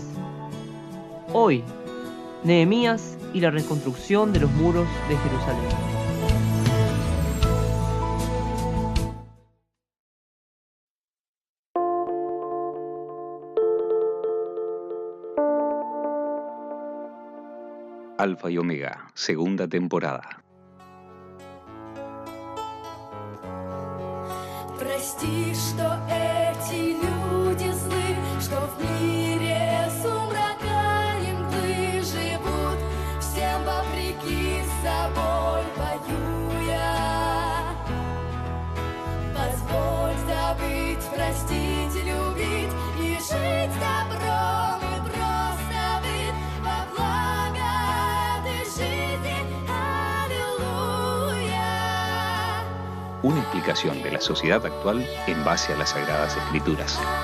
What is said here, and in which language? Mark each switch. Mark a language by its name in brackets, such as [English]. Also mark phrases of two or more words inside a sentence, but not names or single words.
[Spanish] Hoy, Nehemías y la reconstrucción de los muros de Jerusalén. Alfa y Omega, segunda temporada. [Russian] Прости, что эти люди злы, что в мире сумрака и мглы живут, всем вопреки собой воюя. Позволь забыть, простить, любить и жить добром и просто быть во благо этой жизни. Аллилуйя. [Spanish] Una explicación de la sociedad actual en base a las Sagradas Escrituras.